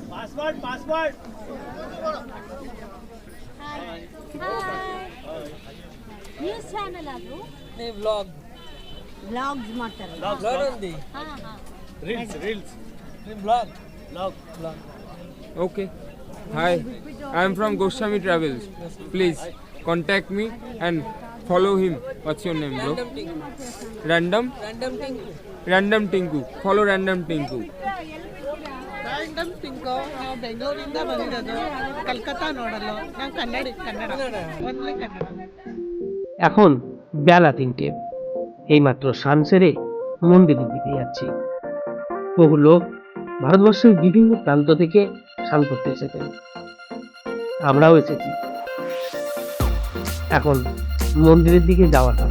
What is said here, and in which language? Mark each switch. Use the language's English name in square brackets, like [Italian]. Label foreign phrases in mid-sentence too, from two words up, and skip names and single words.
[English] news channel ಅದು [Hindi] नहीं व्लॉग [Kannada] ಬ್ಲಾಗ್ಸ್ ಮಾಡ್ತಾರೆ [Hindi] व्लॉग दी ಹಾ ಹಾ व्लॉग [English] Okay. Hi, I am from Goswami Travels. Please contact me and follow him. What's your name, bro? Random? Random Tinku. Follow Random Tinku. [Kannada] ರೈಂಡಮ್ ಪಿಂಕು ನಾವು ಬೆಂಗಳೂರಿಂದ ಬಂದಿರೋದು ಕಲ್ಕತ್ತಾ ನೋಡಲು ನಾವು ಕನ್ನಡ ಒಂದ್ಲೆ ಕನ್ನಡ [Bangla] এখন বেলা 3টে, এইমাত্র স্নান সেরে মন্দিরের দিকে যাচ্ছি। বহু লোক ভারতবর্ষের বিভিন্ন প্রান্ত থেকে স্নান করতে এসেছেন, আমরাও এসেছি। এখন মন্দিরের দিকে যাওয়ার পালা।